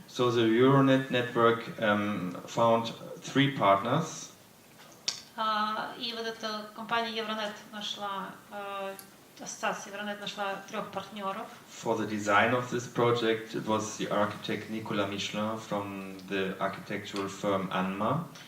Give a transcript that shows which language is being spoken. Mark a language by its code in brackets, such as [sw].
[en] So the Euronet network found 3 partners. [ru] И вот эта компания Euronet нашла, ассоциация Euronet нашла 3 партнеров. [en] For the design of this project, it was the architect Nicolas Michelin from the architectural firm Anma.